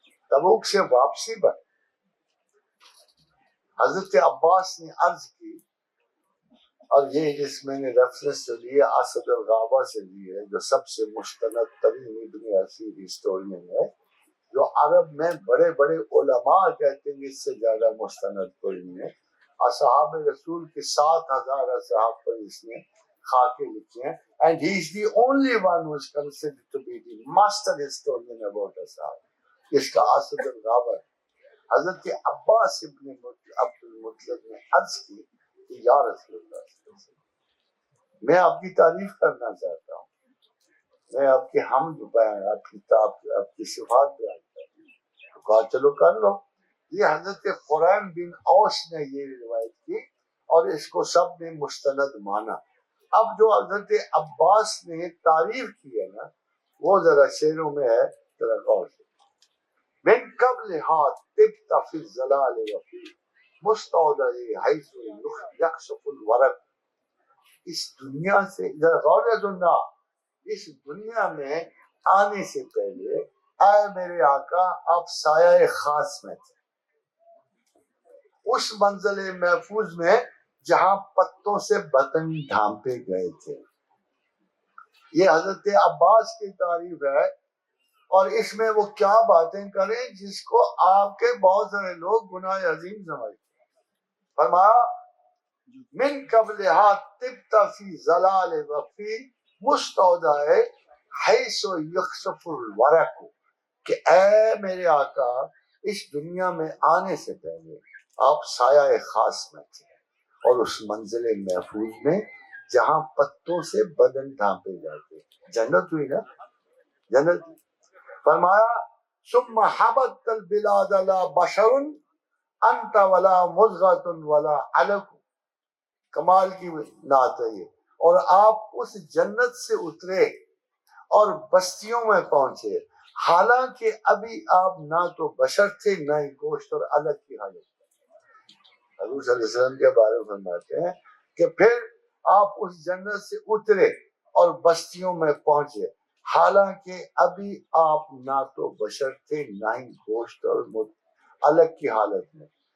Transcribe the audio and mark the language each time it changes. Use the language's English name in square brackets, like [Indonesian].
[Urdu] تبوک سے واپسی پر حضرت عباس نے عرض کی، اور یہ جس میں نے ریفرنس جو لی ہے اسد الغابہ سے لی ہے، جو سب سے مستند ترین ابن اسیر ہسٹورین ہے، جو عرب میں بڑے بڑے علماء کہتے ہیں اس سے زیادہ مستند کوئی نہیں ہے. اصحاب رسول کے 7,000 اصحاب پر اس نے خاکے لکھے ہیں، [English] and he is the only one who is considered to be the master historian about اصحاب. [Urdu] اس کا اسد الغابہ ہے. حضرت عباس ابن عبد المطلب نے عرض کی کہ یا رسول اللہ صلی اللہ علیہ وسلم میں آپ کی تعریف کرنا چاہتا ہوں، میں آپ کی حمد بیان، آپ کی صفات بیان کرتا ہوں. تو کہا چلو کر لو. یہ حضرت قرآن بن اوس نے یہ روایت کی اور اس کو سب نے مستند مانا. اب جو حضرت عباس نے تعریف کی ہے نا وہ ذرا شعروں میں ہے، ذرا غور سے. [Arabic] من قبل طبت فی الظلال وفی مستودع حیث یخسف الورق. [Urdu] اس دنیا سے ذرا غور سے سننا، اس دنیا میں آنے سے پہلے اے میرے آقا آپ سایہ خاص میں تھے، اس منزل محفوظ میں جہاں پتوں سے بدن ڈھانپے گئے تھے. یہ حضرت عباس کی تعریف ہے اور اس میں وہ کیا باتیں کریں جس کو آپ کے بہت سارے لوگ گناہ عظیم سمجھتے ہیں. فرمایا [Arabic] من قبلھا طبت فی ظلال وفی مستودع حیث یخسف الورق، [Urdu] کہ اے میرے آقا اس دنیا میں آنے سے پہلے آپ سایہ خاص میں تھے اور اس منزل محفوظ میں جہاں پتوں سے بدن ڈھانپے جاتے. جنت ہوئی نا، جنت. [Arabic] فرمایا ثم حبت البلاد لا بشر انت ولا مضغۃ ولا علق. [Urdu] کمال کی نعت ہے یہ. اور آپ اس جنت سے اترے اور بستیوں میں پہنچے حالانکہ ابھی آپ نہ تو بشر تھے نہ ہی گوشت اور علق کی حالت. حضور صلی اللہ علیہ وسلم کے بارے میں فرماتے ہیں کہ پھر آپ اس جنت سے اترے اور بستیوں میں پہنچے حالانکہ ابھی آپ نہ تو بشر تھے نہ ہی گوشت اور علق کی حالت میں.